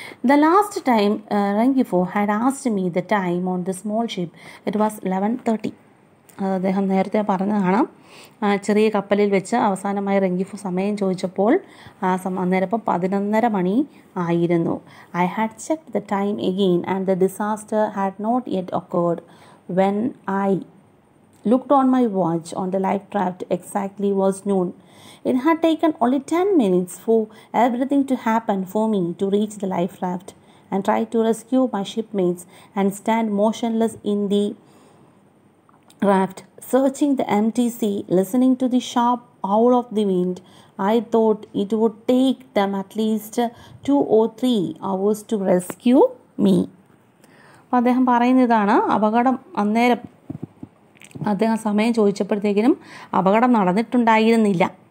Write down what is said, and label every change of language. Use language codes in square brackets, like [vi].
[en] The last time റെങ്കിഫോ had asked me the time on the small ship, it was 11:30. [ml] അദ്ദേഹം നേരത്തെ പറഞ്ഞതാണ്. ചെറിയ കപ്പലിൽ വെച്ച് അവസാനമായി റെങ്കിഫോ സമയം ചോദിച്ചപ്പോൾ അന്നേരം 11:30 മണി ആയിരുന്നു. [en] I had checked the time again and the disaster had not yet occurred. When I looked on my watch on the life raft, exactly was noon. It had taken only 10 minutes for everything to happen for me to reach the life raft and try to rescue my shipmates and stand motionless in the raft, searching the empty sea, listening to the sharp howl of the wind. I thought it would take them at least 2 or 3 hours to rescue me. [ml] അപ്പോൾ അദ്ദേഹം പറയുന്നതാണ്, അപകടം അന്നേരം അദ്ദേഹം സമയം ചോദിച്ചപ്പോഴത്തേക്കിനും അപകടം നടന്നിട്ടുണ്ടായിരുന്നില്ല.